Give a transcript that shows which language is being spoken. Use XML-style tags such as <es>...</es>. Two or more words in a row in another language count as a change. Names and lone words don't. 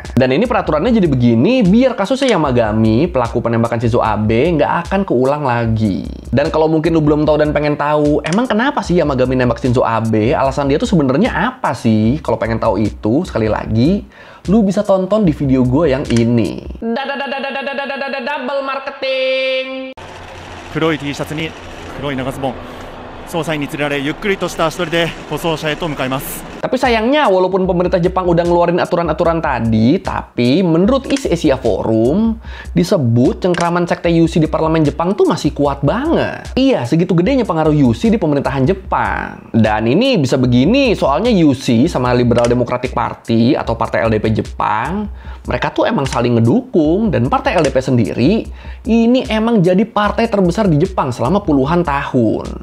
<id>Dan ini peraturannya jadi begini biar kasusnya Yamagami, pelaku penembakan Shinzo Abe, nggak akan keulang lagi. Dan kalau mungkin lu belum tahu dan pengen tahu, emang kenapa sih Yamagami nembak Shinzo Abe? Alasan dia tuh sebenarnya apa sih? Kalau pengen tahu itu, sekali lagi, lu bisa tonton di video gue yang ini.</id> <en>Double marketing.</en> <ja>黒い T シャツに黒い長ズボン。捜査員に連れられゆっくりとした足取りで護送車へと向かいます。</ja> <id>Tapi sayangnya, walaupun pemerintah Jepang udah ngeluarin aturan-aturan tadi, tapi menurut East Asia Forum, disebut cengkraman sekte Yushi di parlemen Jepang tuh masih kuat banget. Iya, segitu gedenya pengaruh Yushi di pemerintahan Jepang. Dan ini bisa begini, soalnya Yushi sama Liberal Democratic Party atau Partai LDP Jepang, mereka tuh emang saling ngedukung, dan Partai LDP sendiri, ini emang jadi partai terbesar di Jepang selama puluhan tahun.</id>